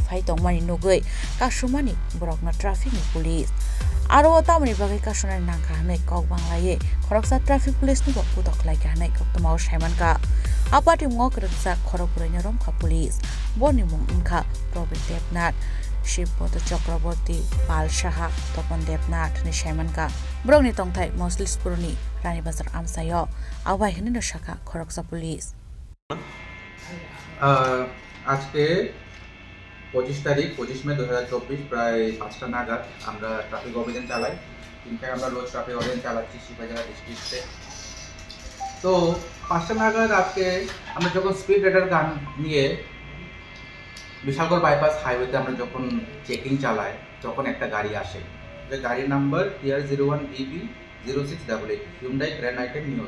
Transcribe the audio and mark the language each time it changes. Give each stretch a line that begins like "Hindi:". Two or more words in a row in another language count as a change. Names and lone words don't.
Kok Borok: phai tongmani nugui kasumani borokno traffic ni police aro tamani bagai kasonai nangka hanai kok banglaye khoroksa
English: traffic police
Kok Borok: ni boku doklai ka hanai koktomao saimanka apati mungo krengjak khorokpurani romkha police boni mung ungkha Probit Debnath Shivpata Chakraborty Pal Shaha Topon Debnath ni saimanka brongni tongthai Moslispurni Rani Bazar amsayo abai hini no shaka khoroksa police
Bangla: আজকে 25 তারিখ 25 মে 2024 প্রায় 5টা নাগাদ আমরা ট্রাফিক অভিযান চালাই। ইনফ্যাক্ট আমরা রোজ ট্রাফিক অভিযান চালাচ্ছি শিবাজার ডিস্ট্রিক্টে। তো 5টা নাগাদ আজকে আমরা যখন
English: speed radar gun
Bangla: নিয়ে বিশালগড়
English: bypass highway
Bangla: আমরা যখন চেকিং চালাই তখন একটা গাড়ি আসে, যে গাড়ির নাম্বার TR01BB 0688 হিউন্ডাই গ্র্যান্ড আইটেম নিউজ।